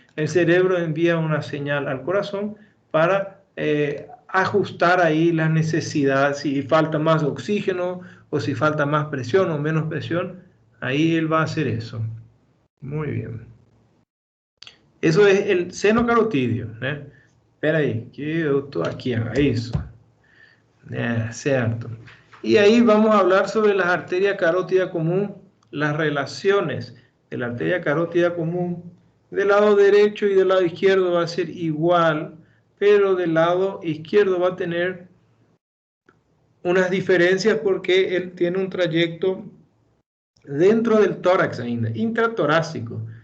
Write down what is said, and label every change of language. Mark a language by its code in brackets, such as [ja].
[es] El cerebro envía una señal al corazón para ajustar ahí las necesidades, si falta más oxígeno o si falta más presión o menos presión, ahí él va a hacer eso. Muy bien. Eso es el seno carotidio. [pt] Espera aí, que eu estou aqui, isso. [es] Cierto. Y ahí vamos a hablar sobre las arterias carótidas común, las relaciones de la arteria carótida común Del lado derecho y del lado izquierdo va a ser igual, pero del lado izquierdo va a tener unas diferencias porque él tiene un trayecto dentro del tórax ainda, intratorácico.